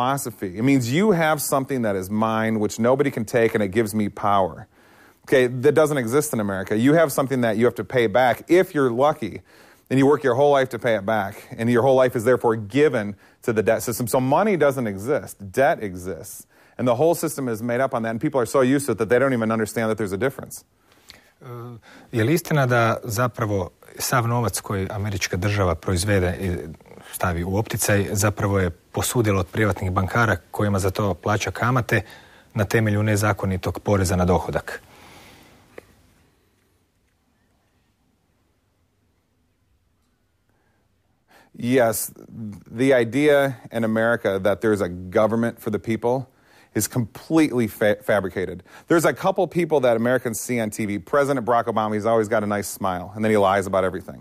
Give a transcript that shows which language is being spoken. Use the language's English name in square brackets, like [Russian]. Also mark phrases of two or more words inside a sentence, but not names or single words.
[English] It means you have something that is mine, which nobody can take, and it gives me power Okay, that doesn't exist in America. You have something that you have to pay back if you're lucky, and you work your whole life to pay it back, and your whole life is therefore given to the debt system. So money doesn't exist. Debt exists. And the whole system is made up on that, and people are so used to it that they don't even understand that there's a difference. [Croatian] Je li istina da zapravo sav novac koji američka država proizvede i stavi u opticaj zapravo je posudilo od privatnih bankara kojima za to plaća kamate na temelju nezakonitog poreza na dohodak? [English] Yes, the idea in America that there's a government for the people is completely fabricated. There's a couple people that Americans see on TV. President Barack Obama, he's always got a nice smile, and then he lies about everything.